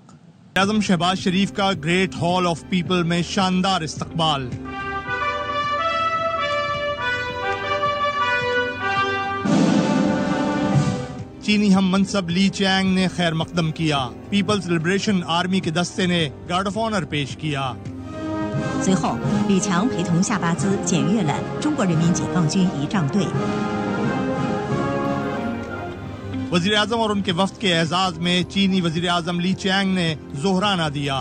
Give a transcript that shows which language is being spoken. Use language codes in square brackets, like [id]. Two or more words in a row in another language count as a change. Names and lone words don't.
[ur] اعظم شہباز شریف کا گریٹ ہال آف پیپل میں شاندار استقبال. چینی ہم منصب لی چیانگ نے خیر مقدم کیا. پیپلز لبریشن آرمی کے دستے نے [en] guard of honour [ur] پیش کیا. [zh] 随后，李强陪同夏巴兹检阅了中国人民解放军仪仗队。 [ur] وزیر اعظم اور ان کے وفد کے اعزاز میں چینی وزیر اعظم لی چیانگ نے ظہرانہ دیا.